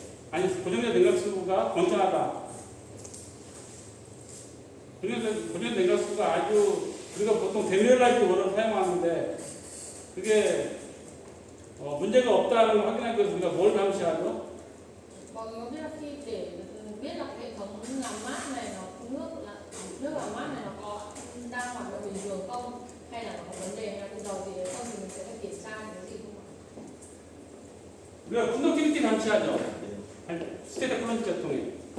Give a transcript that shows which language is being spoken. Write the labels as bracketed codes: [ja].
[ko] 아니, 고정자 냉각수가 건전하다. 고정자 냉각수가 아주 우리가 보통 데미얼라이트 원을 사용하는데 그게 문제가 없다는 걸 확인하기 위해서 우리가 뭘 감시하죠? [vi] Mọi người có biết là khi để biết là cái hệ thống làm mát này nước làm mát này nó có đang hoạt động bình thường không, hay là nó có vấn đề hay là cái dầu gì đấy không, thì mình sẽ phải kiểm tra những cái gì không ạ? [ko] 우리가 컨덕티비티 감시하죠. 스테이터 플런트 계통에